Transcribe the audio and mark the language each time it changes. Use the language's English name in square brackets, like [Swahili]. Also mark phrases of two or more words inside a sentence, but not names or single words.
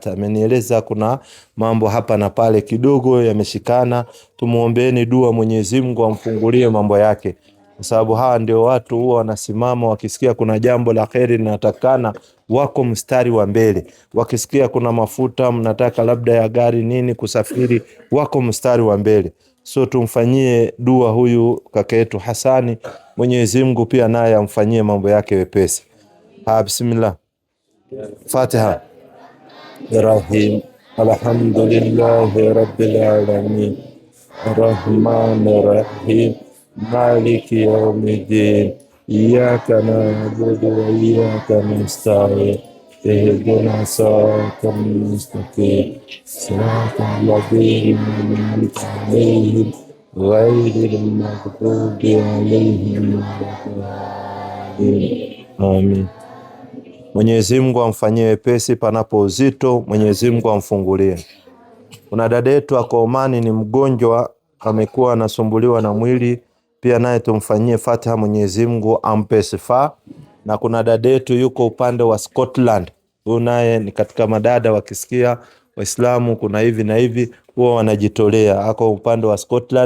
[Swahili] Amenieleza kuna mambo hapa na pale kidogo yameshikana, tumuombeeni dua Mwenyezi Mungu amfungulie mambo yake, kwa sababu hawa ndio watu huwa wanasimama wakisikia kuna jambo la khairi linatakana, wako mstari wa mbele. Wakisikia kuna mafuta mnataka labda ya gari nini kusafiri, wako mstari wa mbele. So tumfanyie dua huyu kaka yetu Hasani, Mwenyezi Mungu pia naye amfanyie mambo yake wepesi. [Arabic] بسم الله. فاتحة. Rahim. الحمد لله رب العالمين. الرحمن الرحيم. مالك يوم الدين. إياك نعبد وإياك نستعين. اهدنا الصراط المستقيم صراط الذين أنعمت عليهم غير المغضوب عليهم Amin. [Swahili] Mwenyezi Mungu amfanyie wepesi panapo uzito, Mwenyezi Mungu amfungulie. Kuna dada yetu ako Omani, ni mgonjwa, amekuwa anasumbuliwa na mwili, pia naye tumfanyie Fatiha, Mwenyezi Mungu ampe shifa. Na kuna dada yetu yuko upande wa Scotland, huyu naye ni katika madada wakisikia Waislamu kuna hivi na hivi huwa wanajitolea, ako upande wa Scotland.